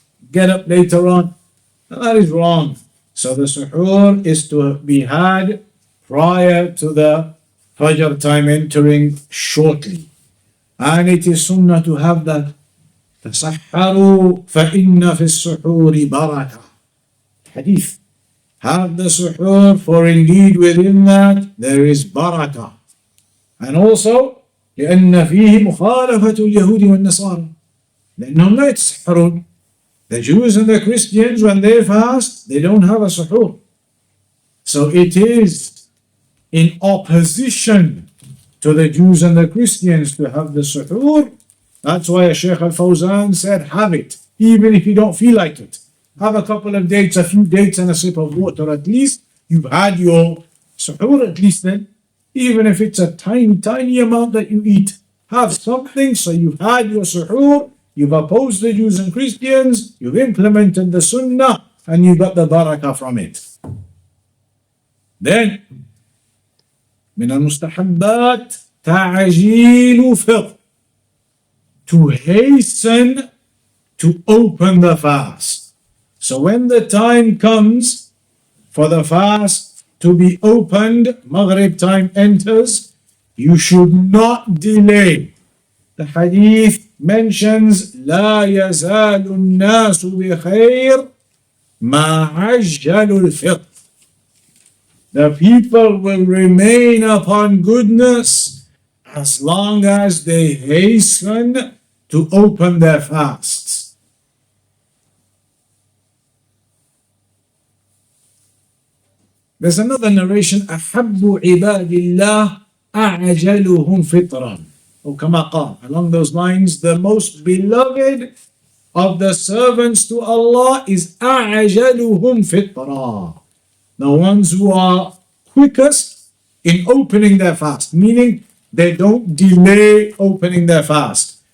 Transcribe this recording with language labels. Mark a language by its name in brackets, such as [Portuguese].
[English] Get up later on. And that is wrong. So the suhoor is to be had prior to the Fajr time entering shortly. And it is sunnah to have that. [Arabic] تَسَحَّرُوا فَإِنَّ فِي السُّحُورِ بَرَكَةً. Hadith. [English] Have the suhoor, for indeed within that there is barakah. And also, [Arabic] لأن فيه مخالفة اليهود والنصارى. لأنهم لا يتسحرون. [English] The Jews and the Christians, when they fast, they don't have a suhoor. So it is in opposition to the Jews and the Christians to have the suhoor. That's why Shaykh al-Fawzan said, have it, even if you don't feel like it. Have a couple of dates, a few dates and a sip of water at least. You've had your suhoor at least then. Even if it's a tiny, tiny amount that you eat. Have something, so you've had your suhoor, you've opposed the Jews and Christians, you've implemented the sunnah, and you got the barakah from it. [Arabic] Then, من المستحبات تعجيل فطر, [English] to hasten to open the fast. So when the time comes for the fast to be opened, Maghrib time enters, you should not delay. The hadith mentions [Arabic] لا يزال الناس بخير ما عجلوا الفطر. [English] The people will remain upon goodness as long as they hasten to open their fasts. There's another narration, [Arabic] أحب عباد الله أعجلهم فطرا. [English] Or [Arabic] كما قال, [English] along those lines, the most beloved of the servants to Allah is [Arabic] أعجلهم فطرا. [English] The ones who are quickest in opening their fast, meaning they don't delay opening their fast.